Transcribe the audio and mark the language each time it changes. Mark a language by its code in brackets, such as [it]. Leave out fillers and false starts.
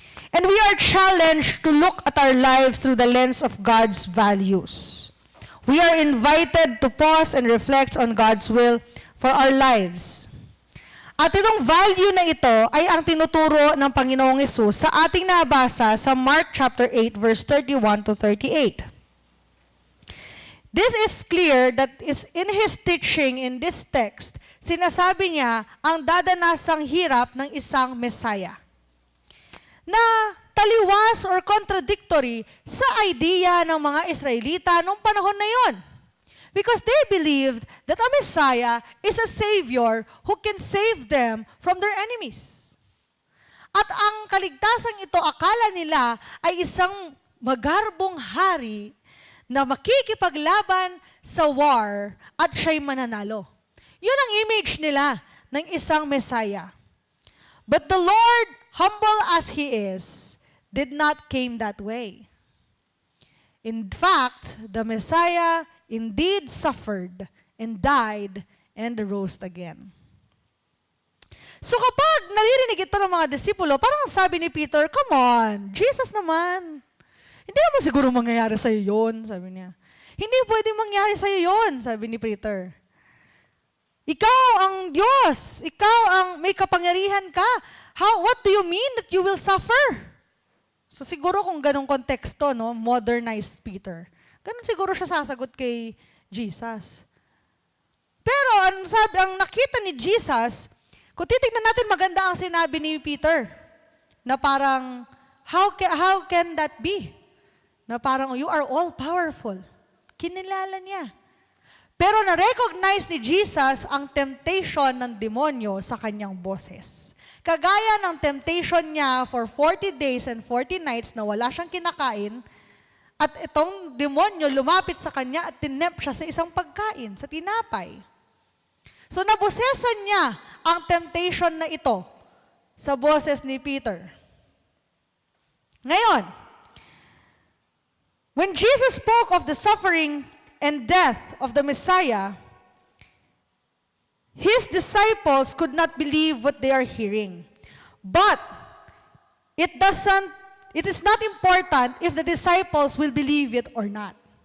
[en] And we are challenged to look at our lives through the lens of God's values. We are invited to pause and reflect on God's will for our lives. [tl] At itong value na ito ay ang tinuturo ng Panginoong Hesus sa ating nabasa sa Mark chapter 8 verse 31 to 38. [en] This is clear that is in His teaching in this text, [tl] sinasabi niya ang dadanasang hirap ng isang Messiah na taliwas or contradictory sa idea ng mga Israelita noong panahon na yon. [en] Because they believed that a Messiah is a Savior who can save them from their enemies. [tl] At ang kaligtasang ito, akala nila ay isang magarbong hari na makikipaglaban sa war at siya'y mananalo. Yun ang image nila ng isang Messiah. [en] But the Lord, humble as He is, did not came that way. In fact, the Messiah indeed suffered and died and rose again. [tl] So kapag naririnig ito ng mga disipulo, parang sabi ni Peter, [en] come on, [tl] Jesus naman. Hindi naman siguro mangyayari sa'yo yun, sabi niya. Hindi pwedeng mangyari sa'yo yun, sabi ni Peter. Ikaw ang Diyos. Ikaw ang may kapangyarihan ka. [en] What do you mean that you will suffer? [tl] So siguro kung ganong konteksto, modernized Peter. Ganun siguro siya sasagot kay Jesus. Pero ang nakita ni Jesus, kung titignan natin maganda ang sinabi ni Peter, na parang, [en] how can that be? [tl] Na parang, [en] you are all powerful. [tl] Kinilala niya. Pero na-recognize ni Jesus ang temptation ng demonyo sa kanyang boses. Kagaya ng temptation niya [en] for 40 days and 40 nights [tl] na wala siyang kinakain, at itong demonyo lumapit sa kanya at tinempt siya sa isang pagkain, sa tinapay. So nabosesan niya ang temptation na ito sa boses ni Peter. Ngayon, [en] when Jesus spoke of the suffering and death of the Messiah, His disciples could not believe what they are hearing. But it is not important if the disciples will believe it or not.